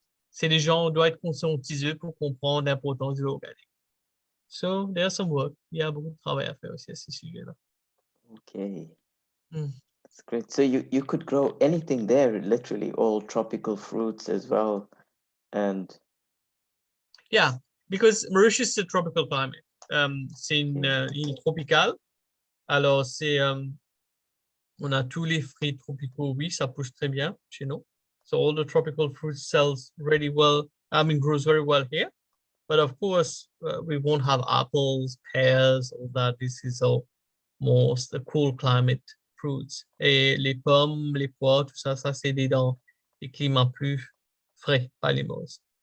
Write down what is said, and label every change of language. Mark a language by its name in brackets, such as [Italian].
[French] C'est les gens doivent être conscientisés pour comprendre l'importance de l'organique. [English] So there's some work. [French] Il y a beaucoup de travail à faire aussi à ce sujet-là. [English] Okay. Mm. That's great. So you could grow anything there, literally all tropical fruits as well. And yeah, because Mauritius is a tropical climate. [French] C'est une île tropicale. Alors c'est on a tous les fruits tropicaux, oui, ça pousse très bien chez nous. [English] So all the tropical fruit sells really well. I mean, grows very well here. But of course, we won't have apples, pears, all that. This is all most the cool climate fruits. [French] Et les pommes, les pois, tout ça, ça c'est dans les climats plus frais, pas les Maurice.